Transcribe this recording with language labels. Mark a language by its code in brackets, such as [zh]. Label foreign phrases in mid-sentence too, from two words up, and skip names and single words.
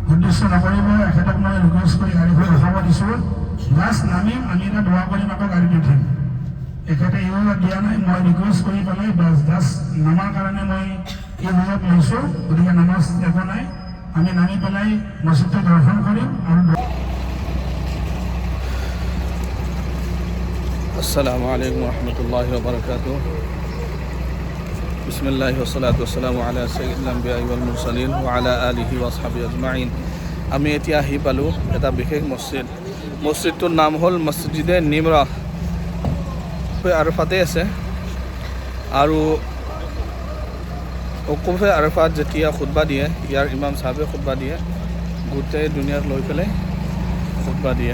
[as] এখেতক মই ৰিকুৱেষ্ট কৰি গাড়ীখন ৰখাব দিছোঁ। জাষ্ট নামিম, আমি এটা দোৱা কৰিম, আকৌ গাড়ীত উঠিম। এখেতে ইউজত দিয়া নাই, মই ৰিকুৱেষ্ট কৰি পেলাই বাছ জাষ্ট নামাৰ কাৰণে মই ইউজত লৈছোঁ। গতিকে নামাজ একো নাই, আমি নামি পেলাই মছজিদটো দৰ্শন কৰিম আৰু [ar] السلام عليكم رحمة الله بركاته. بسم الله والصلاة والسلام على سيد الأنبياء والمرسلين وعلى آله وأصحابه أجمعين. [as] আমি এতিয়া আহি পালোঁ এটা বিশেষ মছজিদ। মছজিদটোৰ নাম হ'ল মছজিদে নিমৰা, আৰফাতে আছে। আৰু ওকুফে আৰফাত যেতিয়া খুতবা দিয়ে, ইয়াৰ ইমাম চাহাবে খুতবা দিয়ে, গোটেই দুনিয়াক লৈ পেলাই খুতবা দিয়ে।